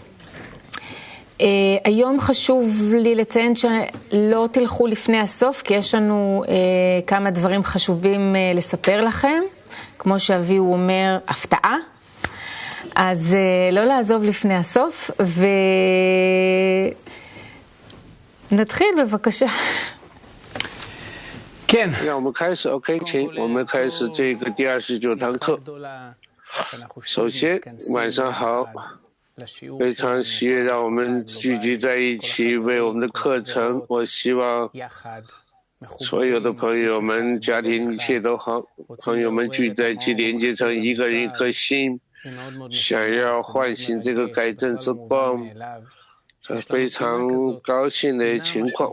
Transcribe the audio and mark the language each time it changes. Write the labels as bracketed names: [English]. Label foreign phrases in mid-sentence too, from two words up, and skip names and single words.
[Hebrew] היום חשוב לי לציין שלא תלכו לפני הסוף, כי יש לנו כמה דברים חשובים לספר לכם. כמו שאביהו אומר, הפתעה. אז לא לעזוב לפני הסוף, ונתחיל בבקשה. כן. [Chinese] 让我们开始 OK 请我们开始这个第29堂课。首先晚上好，非常喜悦让我们聚集在一起为我们的课程。我希望所有的朋友们家庭一切都好，朋友们聚在一起连接成一个人一颗心，想要唤醒这个改正之光，非常高兴的情况。